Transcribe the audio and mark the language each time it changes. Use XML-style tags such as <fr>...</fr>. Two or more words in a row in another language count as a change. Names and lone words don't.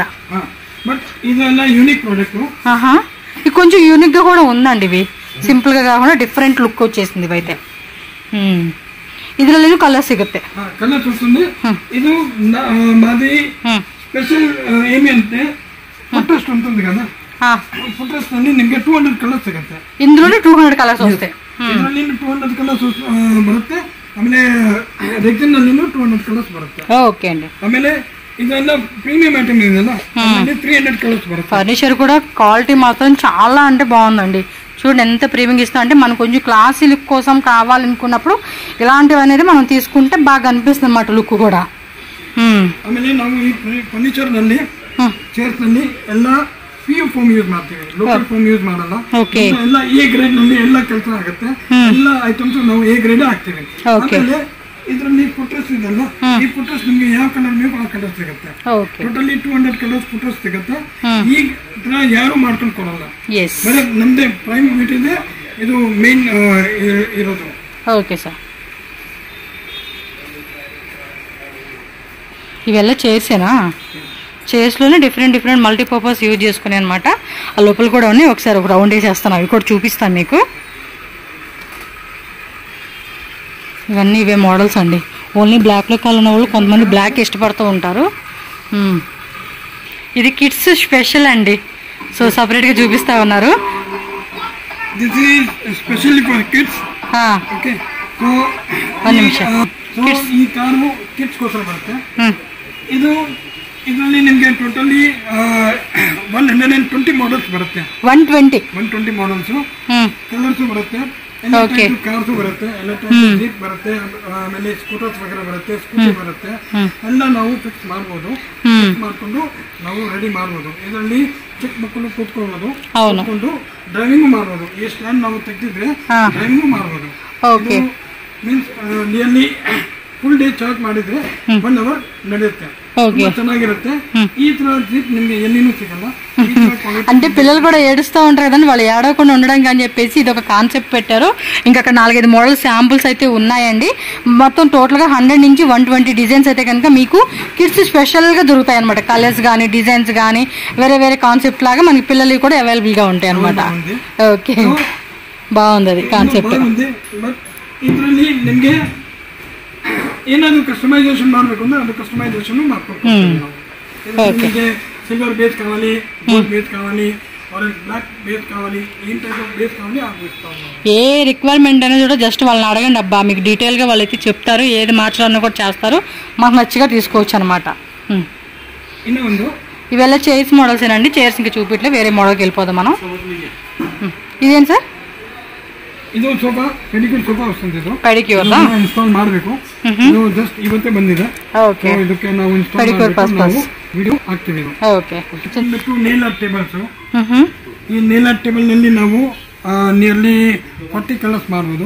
<te>బట్ ఇదెಲ್ಲ యూనిక్ ప్రొడక్ట్ ఇది కొంచెం యూనిక్ గా కూడా ఉందండి ఇవి సింపుల్ గా కాకుండా డిఫరెంట్ లుక్ వచ్చేసింది ఇవైతే</te> <kn>ಇದರಲ್ಲಿ ಕಲರ್ ಸಿಗುತ್ತೆ</kn> <te>కలర్ వస్తుంది ಇದು మాది స్పెషల్ ఏమి అంటే ఫుట్రెస్ట్ ఉంటుంది కదా ఫుట్రెస్ట్</te> <kn>ನಲ್ಲಿ ನಿಮಗೆ 200 ಕಲರ್ಸ್ ಸಿಗುತ್ತೆ</kn> <te>ఇందులోనే 200 కలర్స్ వస్తాయి</te> <kn>ಇದರಲ್ಲಿ 200 ಕಲರ್ಸ್ ಬರುತ್ತೆ ಆಮೇಲೆ ರೆಕ್ಸಿನ್ ನಲ್ಲಿ 200 ಕಲರ್ಸ್ ಬರುತ್ತೆ</kn> <te>ఓకే అండి</te> <kn>ಆಮೇಲೆ ಇದೆಲ್ಲ ಪ್ರೀಮಿಯಂ ಐಟಮ್ ಇದೆಲ್ಲ 300 ಕಲರ್ಸ್ ಬರುತ್ತೆ</kn> <te>ఫర్నిచర్ కూడా క్వాలిటీ మాత్రం చాలా అంటే బాగుందండి చూడండి ఎంత ప్రీమియం ఇస్తా అంటే మనం కొంచెం క్లాసీ లుక్ కోసం కావాలనుకున్నప్పుడు ఇలాంటివి అనేది మనం తీసుకుంటే బాగా అనిపిస్తుంది అన్నమాట లుక్ కూడా</te> <kn>ಆಮೇಲೆ ನಾವು ಈ ಫರ್ನಿಚರ್ ನಲ್ಲಿ ಚೇರ್ಸ್ ನಲ್ಲಿ ಎಲ್ಲ PU ಫೋಮ್ ಯೂಸ್ ಮಾಡ್ತೀವಿ ಲೋಕಲ್ ಫೋಮ್ ಯೂಸ್ ಮಾಡಲ್ಲ ಎಲ್ಲ A ಗ್ರೇಡ್ ನಲ್ಲಿ ಎಲ್ಲ ಕೆಲಸ ಆಗುತ್ತೆ ಎಲ್ಲ ಐಟಮ್ಸ್ ನಾವು A ಗ್ರೇಡ್ ಹಾಕ್ತೀವಿ ಆಮೇಲೆ ಇದರಲ್ಲಿ ಫುಟ್ರೆಸ್ ಇದೆಲ್ಲ ಈ ಫುಟ್ರೆಸ್ ನಿಮಗೆ ಯಾವ ಕಲರ್ ಬೇಕು ಆ ಕಲರ್ ಸಿಗುತ್ತೆ ಟೋಟಲಿ 200 ಕಲರ್ಸ್ ಫುಟ್ರೆಸ್ ಸಿಗುತ್ತೆ ಈ ತರ ಯಾರು ಮಾಡ್ಕೊಂಡು ಕೊಡಲ್ಲ ಬರೀ ನಮ್ದೇ ಪ್ರೈಮ್ ಬ್ಯೂಟಿ ಇದೆ ಇದು ಮೇನ್ ಇರೋದು</kn> <te>ఓకే సార్ ఇవెల్ల చైర్సేనా చైర్స్లోనే డిఫరెంట్ మల్టీపర్పస్ యూజ్ చేసుకునే అనమాట ఆ లోపల కూడా ఉన్నాయి ఒకసారి ఒక రౌండ్ వేసేస్తాను అవి కూడా చూపిస్తాను మీకు ఇవన్నీ ఇవే మోడల్స్ అండి ఓన్లీ బ్లాక్లో కావాలన్న వాళ్ళు కొంతమంది బ్లాక్ ఇష్టపడుతూ ఉంటారు ఇది కిడ్స్ స్పెషల్ అండి సో సపరేట్గా చూపిస్తా ఉన్నారు</te> <en>This is especially for kids. Okay. So</en> <kn>ಈ ಕಾರು ಕಿಡ್ಸ್ ಗೋಸ್ಕರ ಬರುತ್ತೆ. ಇದು ಇದರಲ್ಲಿ ನಿಮಗೆ ಟೋಟಲಿ 120 ಮಾಡಲ್ಸ್ ಬರುತ್ತೆ. 120 ಮಾಡಲ್ಸ್ ಕಲರ್ಸ್ ಬರುತ್ತೆ. ಎಲ್ಲ ಟೈಪ್ ಕಾರ್ಸ್ ಬರುತ್ತೆ, ಎಲ್ಲ ಟೈಪ್ ಜೀಪ್ ಬರುತ್ತೆ, ಆಮೇಲೆ ಸ್ಕೂಟರ್ಸ್ ವಗೇರೆ ಬರುತ್ತೆ, ಸ್ಕೂಟಿ ಬರುತ್ತೆ. ಎಲ್ಲ ನಾವು ಫಿಕ್ಸ್ ಮಾಡ್ಬೋದು. ಫಿಕ್ಸ್ ಮಾಡ್ಕೊಂಡು ನಾವು ರೆಡಿ ಮಾಡ್ಬೋದು. ಇದರಲ್ಲಿ ಚಿಕ್ಕ ಮಕ್ಕಳು ಕೂತ್ಕೊಳ್ಬೋದು, ಕೂತ್ಕೊಂಡು ಡ್ರೈವಿಂಗ್ ಮಾಡ್ಬೋದು. ಈ ಸ್ಟ್ಯಾಂಡ್ ನಾವು ತೆಗೆದಿದ್ರೆ ಡ್ರೈವಿಂಗ್ ಮಾಡ್ಬೋದು. ಮೀನ್ಸ್ ನಿಯರ್ಲಿ ಫುಲ್ ಡೇ ಚಾರ್ಜ್ ಮಾಡಿದ್ರೆ 1 hour ನಡೆಯುತ್ತೆ. ಚೆನ್ನಾಗಿರುತ್ತೆ. ಈ ತರ ಜೀಪ್ ನಿಮಗೆ ಎಲ್ಲಿನೂ ಸಿಗಲ.</kn> <te>అంటే పిల్లలు కూడా ఏడుస్తూ ఉంటారు కదండి, వాళ్ళు ఏడవకుండా ఉండడానికి అని చెప్పేసి ఇది ఒక కాన్సెప్ట్ పెట్టారు. ఇంకా అక్కడ 4-5 మోడల్ శాంపుల్స్ అయితే ఉన్నాయండి. మొత్తం టోటల్గా 100 నుంచి 120 డిజైన్స్ అయితే కనుక మీకు కిడ్స్ స్పెషల్గా దొరుకుతాయి అనమాట. కలర్స్ కానీ డిజైన్స్ కానీ వేరే వేరే కాన్సెప్ట్ లాగా మనకి పిల్లలకి కూడా అవైలబుల్గా ఉంటాయి అనమాట. ఓకే, బాగుంది అది కాన్సెప్ట్.</te> <kn>ಇದರಲ್ಲಿ ನಿಮಗೆ ಏನಾದರೂ ಕಸ್ಟಮೈಸೇಷನ್ ಮಾಡಬೇಕು ಅಂದ್ರೆ ಅದು ಕಸ್ಟಮೈಸೇಷನ್ ಮಾಡ್ಕೊಡ್ತೀವಿ ನಾವು.</kn> <te>ನಿಮಗೆ సిల్వర్ బేస్ కావాలి, గోల్డ్ బేస్ కావాలి, ఆరెంజ్ బ్లాక్ బేస్ కావాలి, ఏం టైప్ ఆఫ్ బేస్ కావాలి అది ఇస్తాము. ఏ రిక్వైర్మెంట్ అనేది కూడా జస్ట్ వాళ్ళని అడగండి అబ్బా, మీకు డీటెయిల్గా వాళ్ళైతే చెప్తారు. ఏది మార్చాలన్నా కూడా చేస్తారు. మాకు నచ్చిగా తీసుకోవచ్చు అనమాట. ఇవెల్ల చైర్స్ మోడల్స్ ఏనండి. చైర్స్ ఇంకా చూపిట్లే, వేరే మోడల్కి వెళ్ళిపోదాం మనం. ఇదేంటి సార్?</te> <kn>ಇದು ಸೋಫಾ ಪೆಡಿಕ್ಯೂರ್ ಸೋಫಾ ವಸ್ತುಂದು. ಇದು ಪೆಡಿಕ್ಯೂರ್ ಇನ್ಸ್ಟಾಲ್ ಮಾಡಬೇಕು. ಇದು ಜಸ್ಟ್ ಇವತ್ತೇ ಬಂದಿದೆ. ಓಕೆ, ಇದಕ್ಕೆ ನಾವು ಇನ್ಸ್ಟಾಲ್ ಪೆಡಿಕ್ಯೂರ್ ಪರ್ಪಸ್ ವಿಡಿಯೋ ಹಾಕ್ತೀವಿ. ಓಕೆ. ನೇಲ್ ಆರ್ಟ್ ಟೇಬಲ್ಸ್. ಈ ನೇಲ್ ಆರ್ಟ್ ಟೇಬಲ್ ನಲ್ಲಿ ನಾವು ನಿಯರ್ಲಿ 40 ಕಲರ್ಸ್ ಮಾಡಬಹುದು.</kn>